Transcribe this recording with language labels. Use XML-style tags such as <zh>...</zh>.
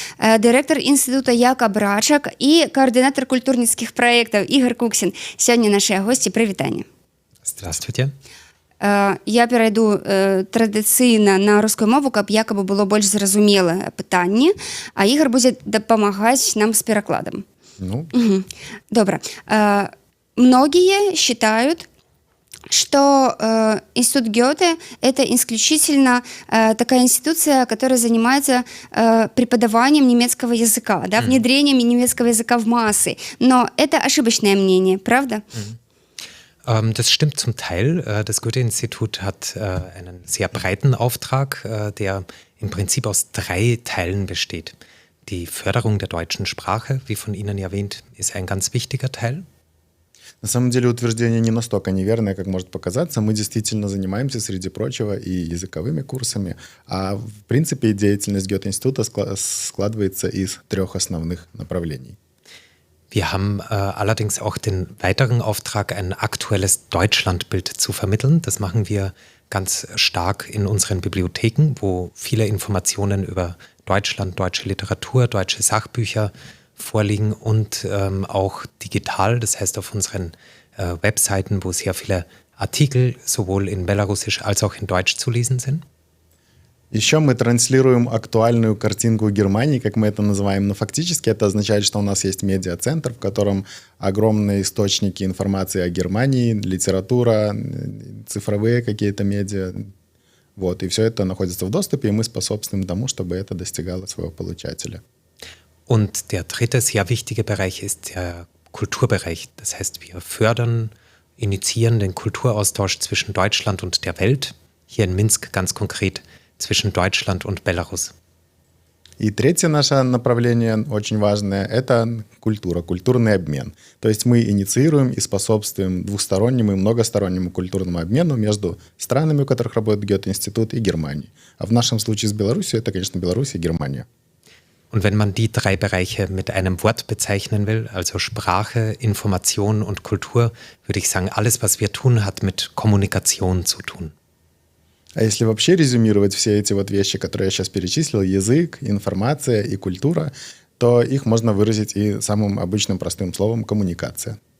<be>Дырэктар інстытута Якаб Рачак і каардынатар культурніцкіх праектаў Ігор Куксін. Сёння нашыя госці, прывітанне.</be> <ru>Здравствуйте.</ru> <be>Я перайду традыцыйна на рускую мову, каб якабы было больш зразумелае пытанне, а Ігор будзе дапамагаць нам з перакладам. Добра.</be> <ru>Многие считают, что институт Гёте – это исключительно такая институция, которая занимается преподаванием немецкого языка, да, внедрением немецкого языка в массы. Но это ошибочное мнение, правда?</ru> <de>Das stimmt zum Teil. Das Goethe-Institut hat einen sehr breiten Auftrag, der im Prinzip aus 3 Teilen besteht. Die Förderung der deutschen Sprache, wie von Ihnen erwähnt, ist ein ganz wichtiger Teil.</de> <ru>На самом деле утверждение не настолько неверное, как может показаться. Мы действительно занимаемся, среди прочего, и языковыми курсами. А в принципе деятельность Гёте-Института складывается из 3 основных направлений.</ru> <de>Wir haben allerdings auch den weiteren Auftrag, ein aktuelles Deutschlandbild zu vermitteln. Das machen wir ganz stark in unseren Bibliotheken, wo viele Informationen über Deutschland, deutsche Literatur, deutsche Sachbücher vorliegen und auch digital, das heißt auf unseren Webseiten, wo sehr viele Artikel sowohl in Belarusisch als auch in Deutsch zu lesen sind.</de> <ru>Еще мы транслируем актуальную картинку Германии, как мы это называем, но фактически это означает, что у нас есть медиацентр, в котором огромные источники информации о Германии, литература, цифровые какие-то медиа. Вот, и все это находится в доступе, и мы способствуем тому, чтобы это достигало своего получателя.</ru> <de>Und der dritte sehr wichtige Bereich ist der Kulturbereich. Das heißt, wir fördern, initiieren den Kulturaustausch zwischen Deutschland und der Welt, hier in Minsk ganz konkret zwischen Deutschland und Belarus.</de> <ru>И третье наше направление, очень важное, это культура, культурный обмен. То есть мы инициируем и способствуем двустороннему и многостороннему культурному обмену между странами, у которых работает Гёте-Институт, и Германией. А в нашем случае с Беларусью это, конечно, Беларусь и Германия.</ru> <de>Und wenn man die 3 Bereiche mit einem Wort bezeichnen will, also Sprache, Information und Kultur, würde ich sagen, alles, was wir tun, hat mit Kommunikation zu tun.</de> <ru>А если вообще резюмировать все эти вот вещи, которые я сейчас перечислил, язык, информация и культура, то их можно выразить и самым обычным простым словом «коммуникация».</ru>